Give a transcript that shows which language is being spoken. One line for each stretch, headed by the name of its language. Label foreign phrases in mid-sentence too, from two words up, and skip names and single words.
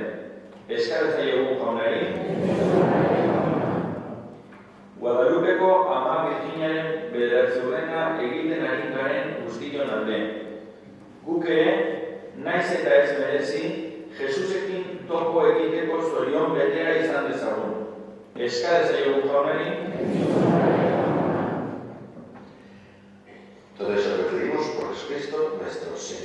Basque: Eska dezaiogun jaunari. Guadalupeko Ama Birjinaren bederatzurrena egiten ari garen guztion alde. Guk ere, naiz eta ez merezi, Jesusekin topo egiteko zorion betera izan dezagun. Eska dezaiogun jaunari.
Spanish: Todo eso lo pedimos por Jesucristo nuestro Señor.